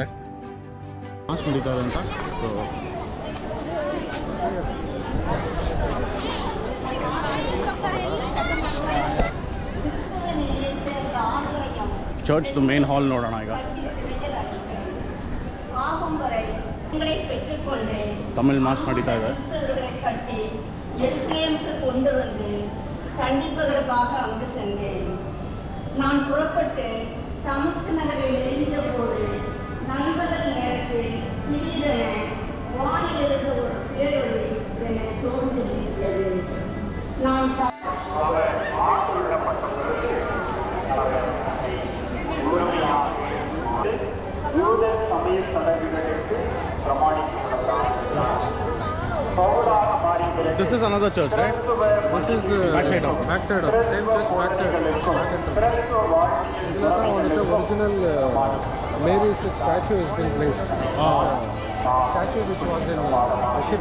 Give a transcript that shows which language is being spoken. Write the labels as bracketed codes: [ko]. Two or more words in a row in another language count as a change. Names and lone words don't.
[kn] ಮಾಸ್ ನಡೀತಾ ಇದೆ ಅಂತ. ಚರ್ಚ್ದು [en] main hall [kn] ನೋಡೋಣ ಈಗ. ತಮಿಳ್ ಮಾಸ್ ನಡೀತಾ ಇದೆ. [ta] கண்டிப்பதற்காக அங்கு சென்றேன். நான் புறப்பட்டு தமஸ்கு நகரில் இருந்தபோது நண்பகல் நேரத்தில் திடீரென வானிலிருந்து ஒரு பேரொளி என்னை சூழ்ந்து வீசியது. நான் சமய சடங்குகளுக்கு பிரமாணிக்கப்பட்டார். [en] This is another church, right? This is backside of same church backside. The original Mary's statue has been placed. Statue which was in the ship.